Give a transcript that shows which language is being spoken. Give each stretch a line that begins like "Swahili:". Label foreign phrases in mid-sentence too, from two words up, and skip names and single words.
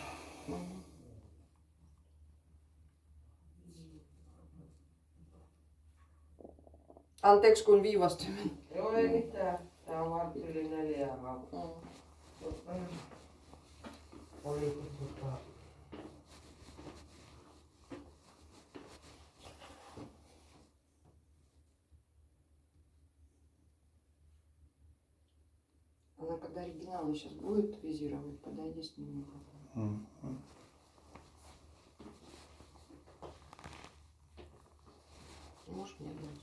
Finnish: Anteeksi kun viivästyminen. Joo ei mitään. Tää on vartti yli 4 Oliko
Russian: Она когда оригиналы сейчас будет визировать, подойди с ним. Можешь мне дать?